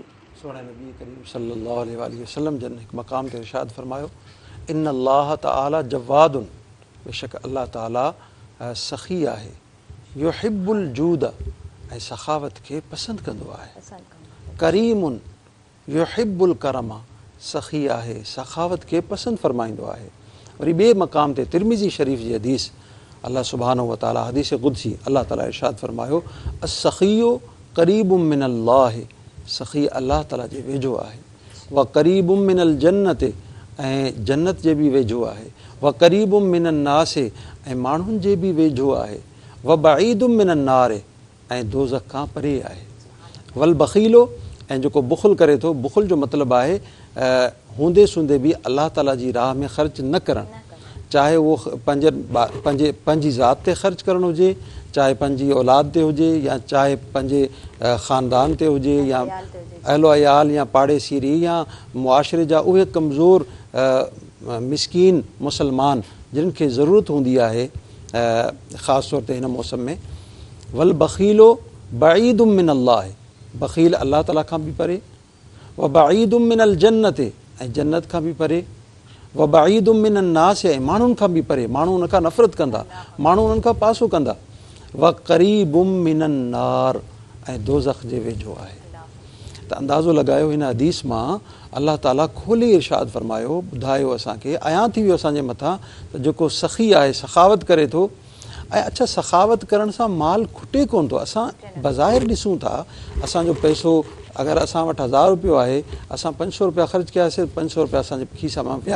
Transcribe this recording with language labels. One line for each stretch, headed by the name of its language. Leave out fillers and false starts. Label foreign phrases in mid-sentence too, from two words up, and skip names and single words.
Sindhi: सोने नबी करीम सल्लल्लाहु अलैहि वसल्लम जन हिकु मक़ाम ते इरशाद फरमायो,
Arabic: إن الله تعالى جواد,
Sindhi: बेशक अल्लाह ताला सख़ी आहे,
Arabic: يحب الجود,
Sindhi: ऐं सखावत खे पसंदि कंदो आहे।
Arabic: كريم يحب الكرم,
Sindhi: सख़ी आहे, सखावत खे पसंदि फरमाईंदो आहे। वरी ॿिए मक़ाम ते तिरमिज़ी शरीफ़ जी हदीस अल्लाह सुब्हानहु व तआला हदीस क़ुदसी अल्लाह ताला इरशाद फरमायो,
Arabic: السخي قريب من الله,
Sindhi: सख़ी अल्लाह ताला जे वेझो आहे।
Arabic: وقريب من الجنة,
Sindhi: ऐं जन्नत जे बि वेझो आहे।
Arabic: وقريب من الناس,
Sindhi: ऐं माण्हुनि जे बि वेझो आहे।
Arabic: وبعيد من النار,
Sindhi: ऐं दोज़ख खां परे आहे।
Arabic: والبخيل,
Sindhi: ऐं जेको बुख़ुल करे थो, बुख़ुल जो मतिलबु आहे हूंदे सूंदे बि अल्लाह ताला जी राह में ख़र्च न करणु, चाहे उहो पंहिंजी ज़ात ते ख़र्च करणु हुजे, चाहे पंहिंजी औलाद ते हुजे, या चाहे पंहिंजे ख़ानदान ते हुजे, या अहलो अयाल या पाड़ेसीरी या मुआशरे जा उहे कमज़ोर मिसकीन मुसलमान जिन खे ज़रूरत हूंदी आहे ख़ासि तौर ते हिन मौसम में।
Arabic: والبخيل بعيد من الله,
Sindhi: बख़ील अल्लाह ताला खां बि परे।
Arabic: وبعيد من الجنة,
Sindhi: ऐं जन्नत खां बि परे।
Arabic: وبعيد من الناس,
Sindhi: ऐं माण्हुनि खां बि परे, माण्हू उन खां नफ़रत कंदा, माण्हू उन्हनि खां पासो कंदा।
Arabic: وقريب من النار,
Sindhi: ऐं दोज़ख जे वेझो आहे। त अंदाज़ो लॻायो हिन हदीस मां अल्लाह ताला खोले इरशाद फरमायो, ॿुधायो असांखे, अयां थी वियो असांजे मथां त जेको सख़ी आहे, सखावत करे थो। ऐं अच्छा, सखावत करण सां माल खुटे कोन थो। असां बज़ाहिर ॾिसूं था, असांजो पैसो अगरि असां वटि 1000 रुपयो आहे, असां 500 रुपया ख़र्च कयासीं, 500 रुपया असांजे खीसा मां विया।